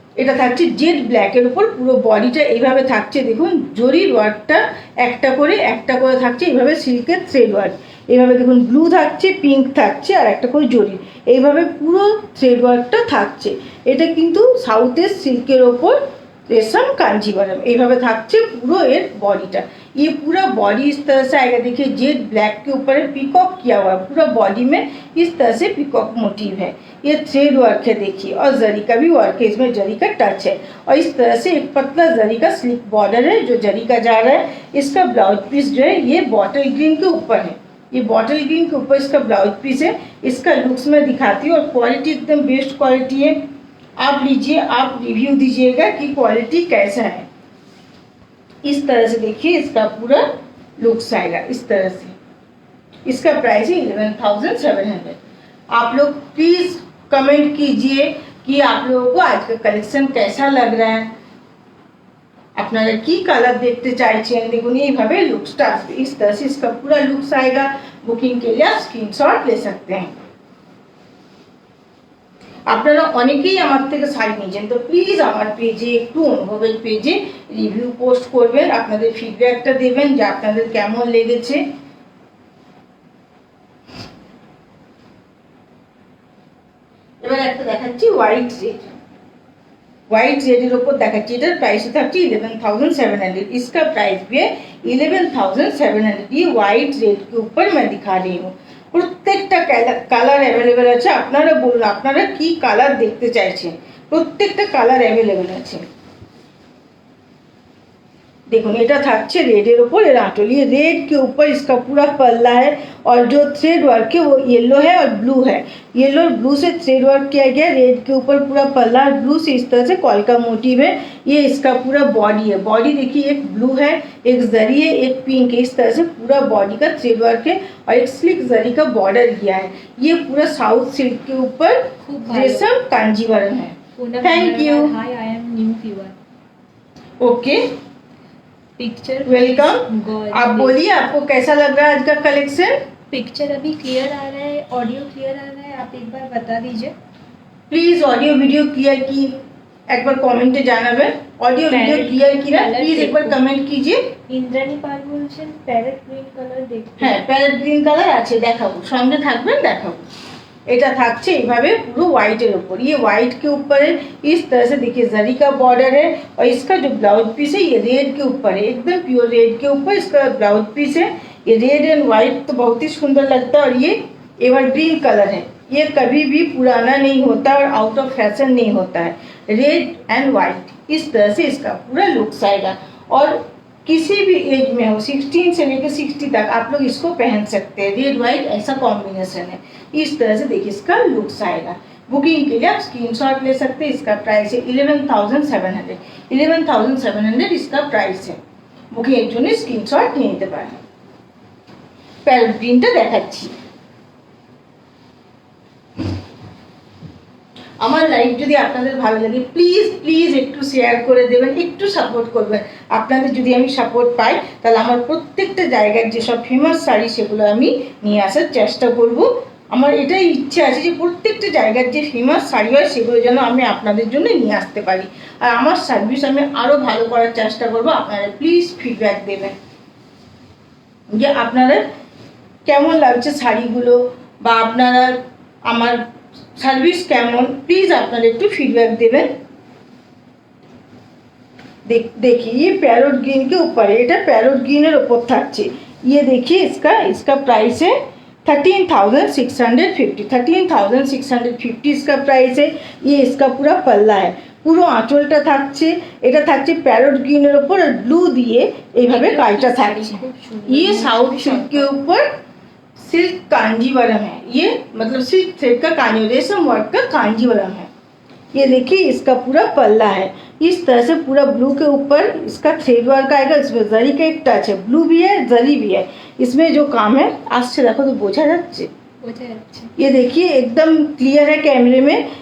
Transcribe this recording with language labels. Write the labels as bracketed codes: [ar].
[bn] এটা থাকছে জেড ব্ল্যাকের উপর, পুরো বডিটা এইভাবে থাকছে। দেখুন জরির ওয়ার্কটা একটা করে থাকছে, এইভাবে সিল্কের থ্রেড ওয়ার্ক। এইভাবে দেখুন ব্লু থাকছে, পিঙ্ক থাকছে, আর একটা করে জরি, এইভাবে পুরো থ্রেড ওয়ার্কটা থাকছে। এটা কিন্তু সাউথের সিল্কের ওপর रेशम कांजीवरम, এইভাবে থাকছে পুরো এর বডিটা। [hi] ये पूरा बॉडी इस तरह से आएगा। देखिए जेड ब्लैक के ऊपर पीकॉक किया हुआ है, पूरा बॉडी में इस तरह से पीकॉक मोटिव है। ये थ्रेड वर्क है देखिए, और जरी का भी वर्क है, इसमें जरी का टच है। और इस तरह से एक पतला जरी का स्लिक बॉर्डर है जो जरी का जा रहा है। इसका ब्लाउज पीस जो है ये बॉटल ग्रीन के ऊपर है, ये बॉटल ग्रीन के ऊपर इसका ब्लाउज पीस है। इसका लुक्स में दिखाती हूँ, और क्वालिटी एकदम बेस्ट क्वालिटी है। आप लीजिए, आप रिव्यू दीजिएगा कि क्वालिटी कैसा है। इस तरह से देखिए इसका पूरा लुक्स आएगा इस तरह से। इसका प्राइस है 11,700। आप लोग प्लीज़ कमेंट कीजिए कि आप लोगों को आज का कलेक्शन कैसा लग रहा है, [bn] আপনারা কি কালার দেখতে চাইছেন। দেখুন এইভাবে লুকসটা আসবে। [hi] इस तरह से इसका पूरा लुक्स आएगा। बुकिंग के लिए आप स्क्रीनशॉट ले सकते हैं। [bn] আপনারা অনেকেই আমার থেকে শাড়ি নিয়েছেন, তো প্লিজ আমার পেজে, একটু অনুভবের পেজে রিভিউ পোস্ট করবেন, আপনাদের ফিডব্যাকটা দেবেন যে আপনাদের কেমন লেগেছে। এবার একটা দেখাচ্ছি হোয়াইট রেড, [hi] व्हाइट रेड ऊपर [bn] देखाচ্ছি। এটার প্রাইস থাকছে 11,700। [hi] इसका प्राइस भी है 11,700। ये व्हाइट रेड के ऊपर मैं दिखा रही हूँ। [bn] প্রত্যেকটা কালার অ্যাভেলেবেল আছে। আপনারা বলুন আপনারা কি কালার দেখতে চাইছেন, প্রত্যেকটা কালার অ্যাভেলেবেল আছে। দেখুন এটা থাকছে রেডের ওপর এর [hi] आंचल, ये रेड के ऊपर इसका पूरा पल्ला है और जो थ्रेड वर्क है वो येलो है और ब्लू है। येलो और ब्लू से थ्रेड वर्क किया गया, रेड के ऊपर पूरा पल्ला और ब्लू से इस तरह से कॉल का मोटिव है। ये इसका पूरा बॉडी है, बॉडी देखिए एक ब्लू है, एक जरी है, एक पिंक है, इस तरह से पूरा बॉडी का थ्रेड वर्क है और एक स्लिक जरी का बॉर्डर किया है। ये पूरा साउथ सिल्क के ऊपर रेशम कांजीवरम है। [en] Thank you. Hi, I am new viewer. Okay, picture welcome. [hi] आप बोलिए आपको कैसा लग रहा है आज का कलेक्शन? पिक्चर अभी क्लियर आ रहा है, ऑडियो क्लियर आ रहा है, आप एक बार बता दीजिए। प्लीज ऑडियो वीडियो क्लियर की एक बार कमेंटे [bn] জানাবে। [hi] ऑडियो वीडियो क्लियर की ना प्लीज एक बार कमेंट कीजिए। [bn] ইন্দ্রাণী পাল বলছেন প্যারেট গ্রিন কালার দেখতে। হ্যাঁ প্যারেট গ্রিন কালার আছে, দেখাবো, সঙ্গে থাকবেন দেখাবো। এটা থাকছে এইভাবে পুরো হোয়াইটের উপর, ये व्हाइट के ऊपर है, इस तरह से देखिए जरी का बॉर्डर है और इसका जो ब्लाउज पीस है ये रेड के ऊपर है, एकदम प्योर रेड के ऊपर इसका ब्लाउज पीस है। ये रेड एंड व्हाइट तो बहुत ही सुंदर लगता है और ये एवरग्रीन कलर है, ये कभी भी पुराना नहीं होता और आउट ऑफ फैशन नहीं होता है। रेड एंड व्हाइट इस तरह से इसका पूरा लुक्स आएगा और किसी भी एज में हो, 16 से लेकर 60 तक आप लोग इसको पहन सकते हैं। रेड व्हाइट ऐसा कॉम्बिनेशन है, इस तरह से देखिए इसका लुक्स आएगा। बुकिंग के लिए आप स्क्रीनशॉट ले सकते हैं। इसका प्राइस है 11,700, 11,700 इसका प्राइस है। বুকিং এর জন্য স্ক্রিনশট নিয়ে নিতে পারেন। প্যারেট গ্রিনটা দেখাচ্ছি। আমার লাইভ যদি আপনাদের ভালো লাগে প্লিজ প্লিজ একটু শেয়ার করে দেবেন, একটু সাপোর্ট করবেন। আপনাদের যদি আমি সাপোর্ট পাই তাহলে আমার প্রত্যেকটা জায়গার যেসব ফেমাস শাড়ি সেগুলো আমি নিয়ে আসার চেষ্টা করব। আমার এটাই ইচ্ছে আছে যে প্রত্যেকটা জায়গার যে ফেমাস শাড়ি হয় সেগুলো যেন আমি আপনাদের জন্য নিয়ে আসতে পারি, আর আমার সার্ভিস আমি আরও ভালো করার চেষ্টা করব। আপনারা প্লিজ ফিডব্যাক দেবেন যে আপনারা কেমন লাগছে শাড়িগুলো বা আপনারা আমার সার্ভিস কেমন, প্লিজ আপনারা একটু ফিডব্যাক দেবেন। [hi] देखिए ये पैरोट ग्रीन के ऊपर है, [bn] এটা [hi] पैरोट ग्रीन ऊपर [bn] থাকছে। [hi] ये देखिए इसका प्राइस है 13,650, 13,650 इसका प्राइस है। ये इसका पूरा पल्ला है, [bn] পুরো আঁচলটা থাকছে, এটা থাকছে প্যারট গ্রিনের উপর আর ব্লু দিয়ে এইভাবে কাজটা থাকছে। [hi] ये साउथ सिल्क के ऊपर सिल्क कांजीवरम है, ये मतलब सिल्क थ्रेड का कांजी रेशम वर्क का कांजीवरम है। ये देखिए इसका पूरा पल्ला है, इस तरह से पूरा ब्लू के ऊपर इसका थ्रेड वर्क आएगा। इसमें जरी का एक टच है, ब्लू भी है जरी भी है। इसमें जो काम है आज से देखो तो [bn] বোঝা যাচ্ছে, [hi] ये देखिए एकदम क्लियर है कैमरे में।